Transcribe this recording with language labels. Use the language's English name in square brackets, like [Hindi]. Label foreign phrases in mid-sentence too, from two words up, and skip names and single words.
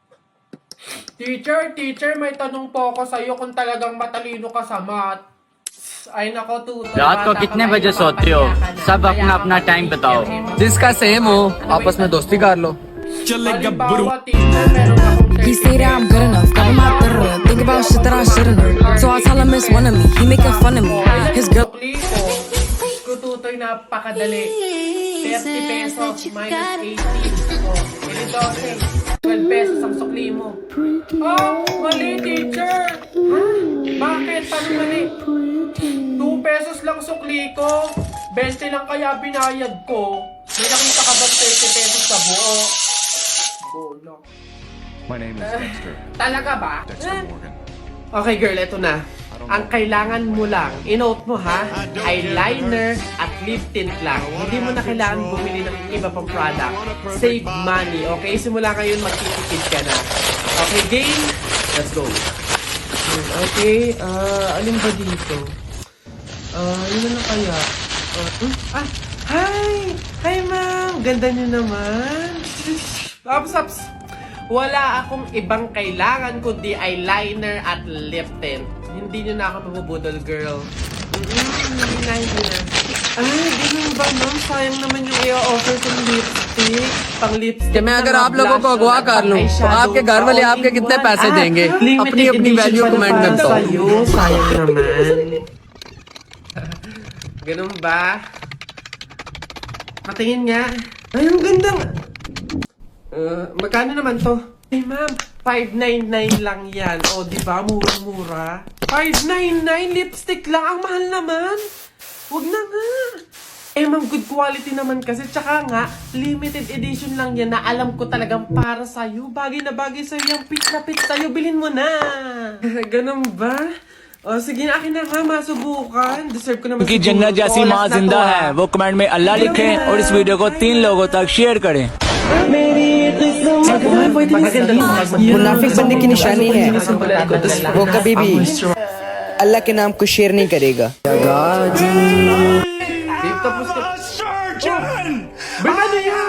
[Filipino] Teacher, may tanong po ako sa'yo kung talagang matalino ka sa math. Ay nako, tutoy. [Hindi] रात को कितने बजे सोते हो सब अपना अपना टाइम बताओ जिसका सेम हो आपस में दोस्ती कर लो. [Filipino] Halimbawa, teacher, meron akong [English] He say that I'm good enough, cover my third. Think about shit that I shouldn't have. So I tell him it's one of me. He making fun of me. His girl. [Filipino] sukli ko. Diyos ko, tutoy, napakadali. 30 pesos minus 18. Oh, ili 12. 12 pesos ang sukli mo. Oh, mali, teacher. Ha? Bakit? Paano mali? 2 pesos lang sukli ko. 20 lang kaya binayad ko. May nakita ka ba 30 pesos sa buo? Bono. [English] My name is Dexter. [Filipino] Talaga ba? [English] Dexter Morgan. [Filipino] Okay girl, eto na. Ang kailangan mo lang, inote mo ha, eyeliner at lip tint lang. Hindi mo na kailangan bumili ng iba pang product. [English] Save money, okay? [Filipino] Simula ngayon, magtitipid ka na. [English] Okay, game? Let's go. [Filipino] Okay, alin ba dito? Yun na kaya? Hi! Hi ma'am! Ganda niyo naman. Ups. Wala akong ibang kailangan kundi eyeliner at lip tint. Hindi nyo na ako mabubudol, girl. Eyeliner. Ay, ganun ba, ma'am? Sayang naman yung i-offer kong lipstick. Pang lipstick. [Hindi] कि मैं अगर आप लोगों को अगवा कर लूं तो आपके घर वाले आपके कितने पैसे देंगे अपनी अपनी वैल्यू कमेंट में बताओ. [Filipino] Sayang naman. Ganun ba? Patingin nga. Ay, ang ganda. Magkano naman to? Ay, ma'am, 599 lang yan. O, di ba? Mura-mura. 599 lipstick lang. Ang mahal naman. Huwag na nga. Eh, ma'am, [English] good quality [Filipino] naman kasi. Tsaka nga, [English] limited edition [Filipino] lang yan na alam ko talagang para sa'yo. Bagay na bagay sa'yo. Yung pitch na pitch sa'yo. Bilhin mo na. Ganun ba? O, sige na, akin na nga, masubukan. Deserve ko naman [Hindi] कि जन्नत जैसी माँ जिंदा है वो कमेंट में अल्लाह लिखें और इस वीडियो को 3 लोगों तक शेयर करें. मुनाफिक बनने की निशानी है वो कभी भी अल्लाह के नाम को शेयर नहीं करेगा. [Filipino] Tapos ka. Ano yan?